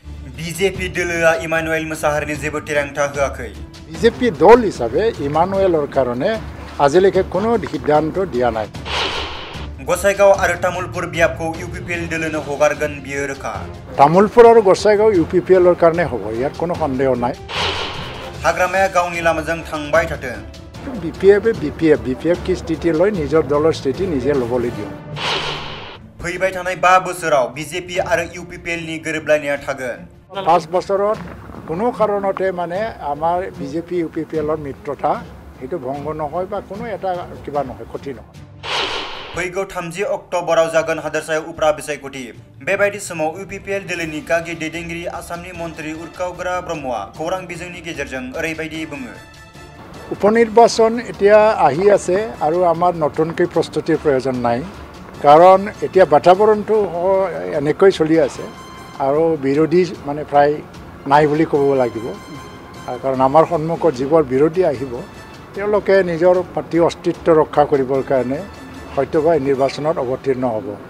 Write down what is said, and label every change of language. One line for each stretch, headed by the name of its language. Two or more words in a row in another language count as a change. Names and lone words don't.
Bodo: বিজেপি দলआ ইমানুয়েল মোসাহারিनि जेबो थिरांथा होआखै।
Assamese: বিজেপি দল হিসাবে ইমানুয়েলৰ কাৰণে আজিলৈকে কোনো সিদ্ধান্ত দিয়া নাই।
Bodo: गसाइगाव आरो तामुलपुर बियाबखौ इउपिपिएल दलनो हगारगोन बियो रोखा।
Assamese: तामुलपुर আৰু গসাইগাঁও ইউপিপিএলৰ কাৰণে হ'ব, ইয়াত কোনো সন্দেহ নাই।
Bodo: हाग्रामाया गावनि लामाजों थांबाय थाथों।
Assamese: বিপিএফ কি স্থিতি লৈ নিজৰ দলৰ স্থিতি নিজে ল'বলৈ দিওঁ।
Bodo: फैबाय थानाय 5 बोसोराव बिजेपि आरो इउपिपिएलनि गोरोबलायनाया थागोन।
Assamese: 5 বছৰত কোনো কাৰণতে মানে আমাৰ বিজেপি ইউপিপিএলৰ মিত্ৰতা সেইটো ভংগ নহয় বা কোনো এটা কিবা নহয়, ক্ষতি নহয়।
Bodo: फैगौ 30 अक्ट'बराव जागोन हादोरसायाव उफ्रा बिसायख'थि। बेबायदि समाव इउपिपिएल दलनि गागि दैदेनगिरि आसामनि मन्त्रि उर्कावग्रा ब्रह्मआ खौरां बिजोंनि गेजेरजों ओरैबायदि बुङो।
Assamese: উপনিৰ্বাচন এতিয়া আহি আছে আৰু আমাৰ নতুনকৈ প্ৰস্তুতিৰ প্ৰয়োজন নাই, কাৰণ এতিয়া বাতাবৰণটো এনেকৈ চলি আছে আৰু বিৰোধী মানে প্ৰায় নাই বুলি ক'ব লাগিব। কাৰণ আমাৰ সন্মুখত যিবোৰ বিৰোধী আহিব তেওঁলোকে নিজৰ পাৰ্টি অস্তিত্ব ৰক্ষা কৰিবৰ কাৰণে হয়তোবা নিৰ্বাচনত অৱতীৰ্ণ হ'ব।